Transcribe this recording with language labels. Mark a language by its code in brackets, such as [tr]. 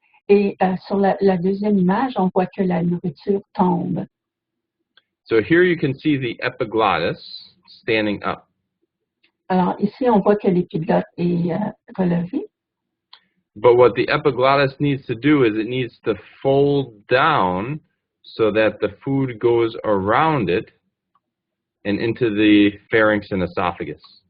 [fr] Et sur la deuxième image, on voit que la nourriture tombe. [en] So here you can see the epiglottis standing up. [fr] Alors ici, on voit que l'épiglotte est relevée. [en] But what the epiglottis needs to do is it needs to fold down so that the food goes around it and into the pharynx and esophagus.